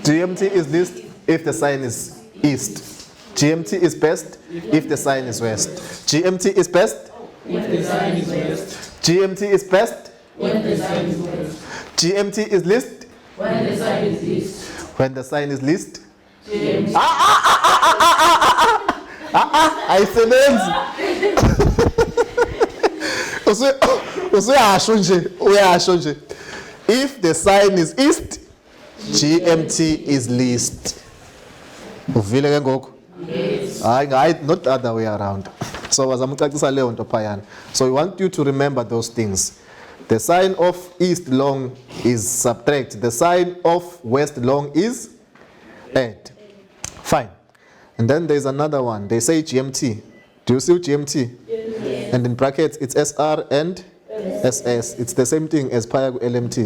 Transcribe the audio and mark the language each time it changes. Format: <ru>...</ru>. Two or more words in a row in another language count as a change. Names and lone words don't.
<en>GMT is least if the sign is east. GMT is best if the sign is west. GMT is best if the sign is west. GMT is best When the sign is west. GMT is least When the sign is east. when the sign is least. GMT.</en> <xh>Ayisebenzi. Uyasho nje.</xh> <en>If the sign is east, GMT is least.</en> <xh>Uvile ke ngoku?</xh> <en>Yes.</en> <xh>Hayi,</xh> <en>not the other way around.</en> <xh>So wazamcacisa leyo nto phayana.</xh> <en>So we want you to remember those things. The sign of east long is subtract. The sign of west long is add. Fine. And then there's another one. They say GMT. Do you see GMT? Yes. And in brackets it's SR and SS. It's the same thing as paya LMT.</en>